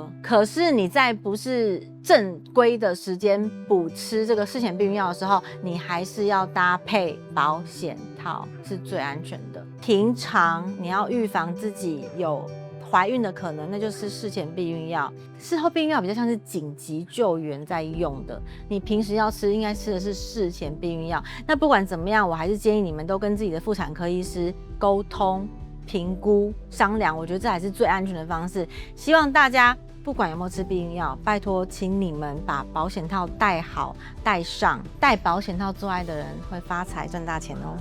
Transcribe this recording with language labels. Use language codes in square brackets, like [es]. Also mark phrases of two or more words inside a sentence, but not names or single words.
[zh] 可是你在不是正規的時間補吃這個事前避孕藥的時候，你還是要搭配保險套，是最安全的。平常你要預防自己有懷孕的可能，那就是事前避孕藥。事後避孕藥比較像是緊急救援在用的，你平時要吃，應該吃的是事前避孕药。那不管怎麼樣，我還是建議你們都跟自己的婦產科醫師溝通、評估、商量，我覺得這還是最安全的方式。希望大家不管有沒有吃避孕藥，拜託請你們把保險套戴好、戴上。戴保險套做愛的人會發財賺大錢哦。